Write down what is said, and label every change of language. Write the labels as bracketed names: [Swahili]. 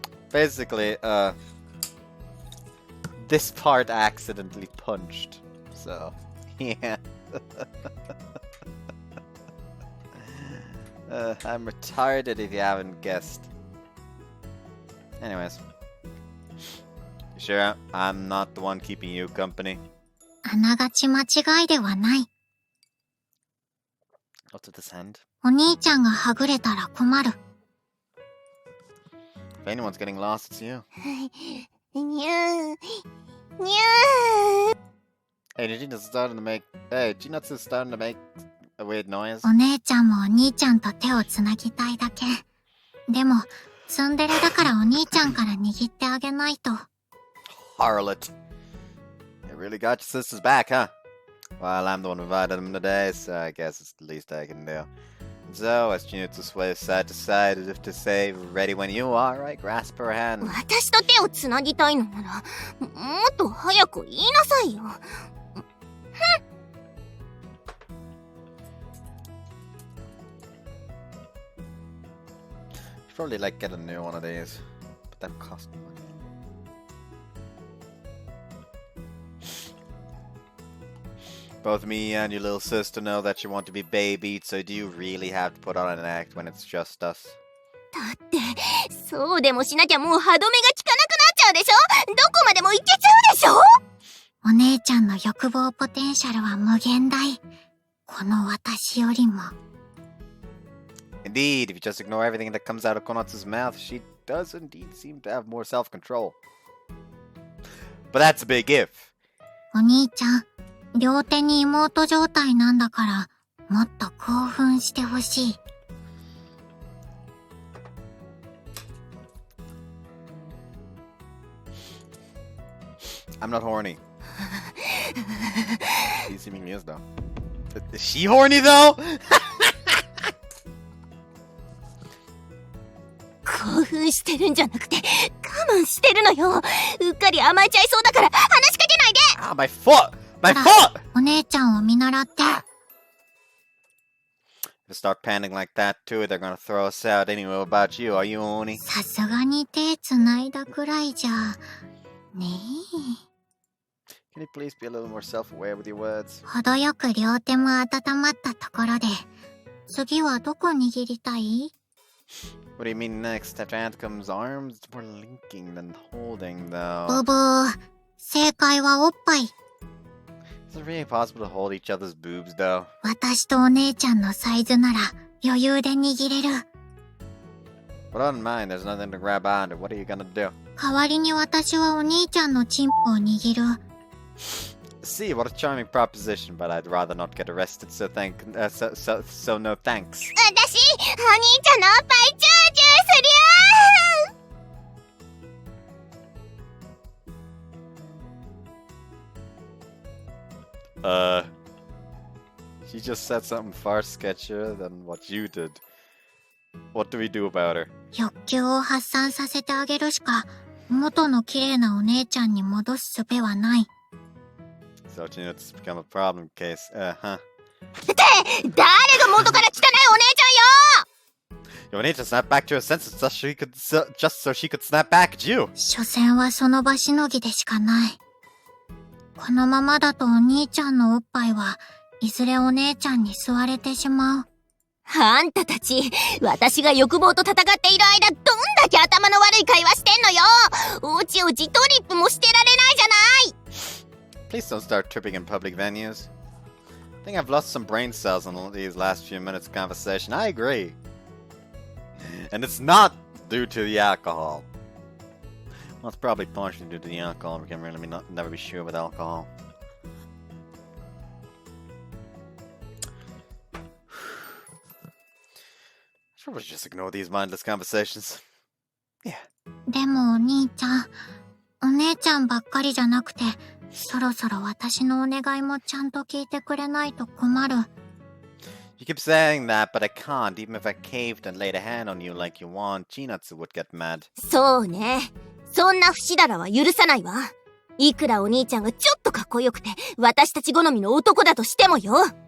[English] Basically, this part I accidentally punched. So, yeah. I'm retarded if you haven't guessed. Anyways. You sure I'm not the one keeping you company? [Japanese] あながち間違いではない。 [English] What's at this hand? [Japanese] お兄ちゃんがはぐれたら困る。 [English] If anyone's getting lost, it's you. [Japanese] にゅー。にゅー。 [English] Hey, Gina's starting to make... Hey, Gina's starting to make a weird noise. [Japanese] お姉ちゃんもお兄ちゃんと手をつなぎたいだけ。でも、ツンデレだからお兄ちゃんから握ってあげないと。 [English] Harlot. You really got your sisters back, huh? Well, I'm the one who invited them today, so I guess it's the least I can do. So, as Junitsu sways side to side as if to say, ready when you are, I grasp her hand. [Japanese] 私と手をつなぎたいのなら、もっと早く言いなさいよ。 [English] Should probably like get a new one of these, but that cost money. Both me and your little sister know that you want to be babied, so do you really have to put on an act when it's just us? [Japanese] だって、そうでもしなきゃもう歯止めが効かなくなっちゃうでしょ。どこまでもいけちゃうでしょ。お姉ちゃんの欲望ポテンシャルは無限大。この私よりも。 [English] Indeed, if you just ignore everything that comes out of Konatsu's mouth, she does indeed seem to have more self-control. But that's a big if. [Japanese] お兄ちゃん、両手に妹状態なんだから、もっと興奮してほしい。 [English] I'm not horny. He seemingly is, though. Is she horny, though? [Japanese] 興奮してるんじゃなくて、我慢してるのよ。うっかり甘えちゃいそうだから、話しかけないで。 [English] Ah, my foot! My foot! [Japanese] お姉ちゃんを見習って。 [English] If you start panting like that, too, they're gonna throw us out anyway. What about you? Are you horny? [Japanese] さすがに手つないだくらいじゃ。ねえ。 [English] Can you please be a little more self-aware with your words? [Japanese] 程よく両手も温まったところで、次はどこ握りたい？ [English] What do you mean next? After Anthem's arms? It's more linking than holding, though. [Japanese] ブブー。正解はおっぱい。 [English] Is it really possible to hold each other's boobs, though? [Japanese] 私とお姉ちゃんのサイズなら余裕で握れる。 [English] But on mine, there's nothing to grab onto. What are you gonna do? [Japanese] 代わりに私はお兄ちゃんのチンポを握る。 [English] See, what a charming proposition, but I'd rather not get arrested, so so no thanks. [Japanese] 私、お兄ちゃんのおっぱいチューチューするよ。 [English] She just said something far sketchier than what you did. What do we do about her? [Japanese] 欲求を発散させてあげるしか、元の綺麗なお姉ちゃんに戻す術はない。 [English] So, you know, it's become a problem case. Huh? [Japanese] って誰が元から汚いお姉ちゃんよ。 [English] You need to snap back to her senses just so she could snap back at you. [Japanese] 所詮はその場しのぎでしかない。このままだとお兄ちゃんのおっぱいはいずれお姉ちゃんに吸われてしまう。あんたたち、私が欲望と戦っている間、どんだけ頭の悪い会話してんのよ。おちおちトリップもしてられないじゃない。 [English] Please don't start tripping in public venues. I think I've lost some brain cells in these last few minutes of conversation. I agree. And it's not due to the alcohol. Well, it's probably partially due to the alcohol. We can really never be sure with alcohol. I should just ignore these mindless conversations. Yeah, [Japanese] でもお兄ちゃん、お姉ちゃんばっかりじゃなくて、そろそろ私のお願いもちゃんと聞いてくれないと困る。 [English] You keep saying that, but I can't. Even if I caved and laid a hand on you like you want, Chinatsu would get mad. [Japanese] そうね。そんな不死だらは許さないわ。いくらお兄ちゃんがちょっとかっこよくて、私たち好みの男だとしてもよ。